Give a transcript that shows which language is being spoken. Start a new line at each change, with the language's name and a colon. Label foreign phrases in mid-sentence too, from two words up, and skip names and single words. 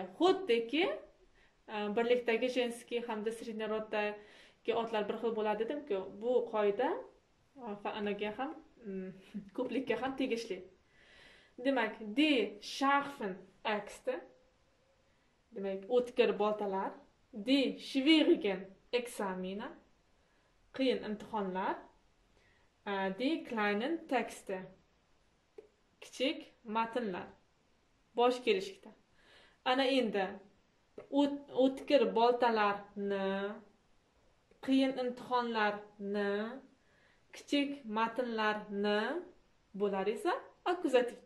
Uzbek: Xuddiki birlikdagi jenskiy hamda sredniy roddagi otlar bir xil bo'ladi dedim-ku, bu qoida anaga ham ko'plikka ham tegishli. Demak,
German: die scharfen Äxte,
Uzbek: demak, o'tkir boltalar,
German: die schwierigen Examine,
Uzbek: qiyin imtihonlar,
German: die kleinen Texte,
Uzbek: kichik matnlar, bosh kelishlikda. Ana endi o'tkir boltalarni, qiyin imtihonlarni, kichik matnlarni bo'lar esa akkuzativda.